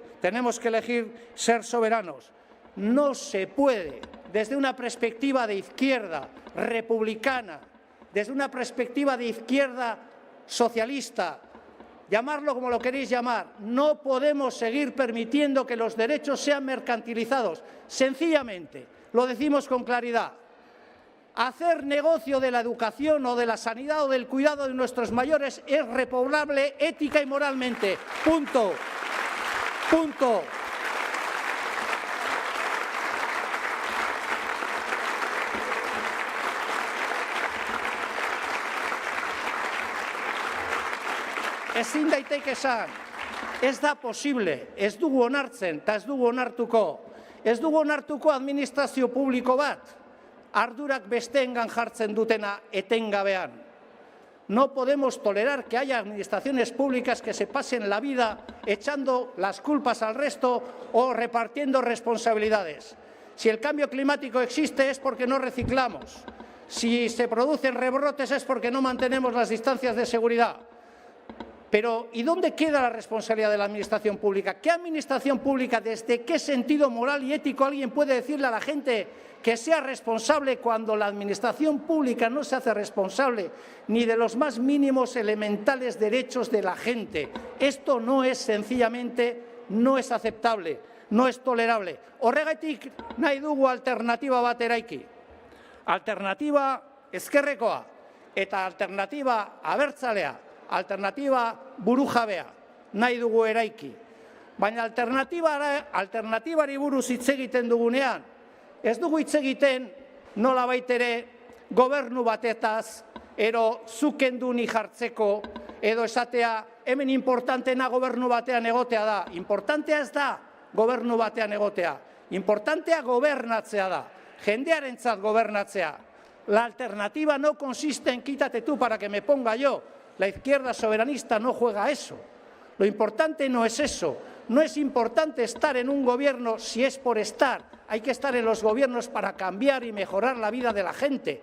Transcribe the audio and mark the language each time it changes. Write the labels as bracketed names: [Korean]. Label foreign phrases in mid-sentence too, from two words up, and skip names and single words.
[Spanish] Tenemos que elegir ser soberanos. No se puede, desde una perspectiva de izquierda republicana, desde una perspectiva de izquierda socialista, llamarlo como lo queréis llamar, no podemos seguir permitiendo que los derechos sean mercantilizados. Sencillamente, lo decimos con claridad, hacer negocio de la educación o de la sanidad o del cuidado de nuestros mayores es reprobable ética y moralmente. Punto. Punto. [Basque] Ezin daiteke esan, ez da posible, ez dugu onartzen eta ez dugu onartuko. Ez dugu onartuko administrazio publiko bat, ardurak besteengan jartzen dutena etengabean. [Spanish] No podemos tolerar que haya administraciones públicas que se pasen la vida echando las culpas al resto o repartiendo responsabilidades. Si el cambio climático existe es porque no reciclamos. Si se producen rebrotes es porque no mantenemos las distancias de seguridad. Pero, ¿y dónde queda la responsabilidad de la administración pública? ¿Qué administración pública, desde qué sentido moral y ético alguien puede decirle a la gente que sea responsable cuando la administración pública no se hace responsable ni de los más mínimos elementales derechos de la gente? Esto no es sencillamente, no es aceptable, no es tolerable. [Basque] Horregatik nahi dugu alternatiba bat eraiki. Alternatiba ezkerrekoa eta alternatiba abertzalea. Alternatiba burujabea nahi dugu eraiki. Baina alternatibari buruz hitz egiten dugunean, ez dugu hitz egiten nolabait ere gobernu batetaz, ero zukenduni jartzeko, edo esatea hemen importanteena gobernu batean egotea da. Importantea ez da gobernu batean egotea. Importantea gobernatzea da. Jendearentzat gobernatzea. [Spanish] La alternativa no consiste en quítate tú para que me ponga yo. La izquierda soberanista no juega a eso. Lo importante no es eso. No es importante estar en un gobierno si es por estar. Hay que estar en los gobiernos para cambiar y mejorar la vida de la gente.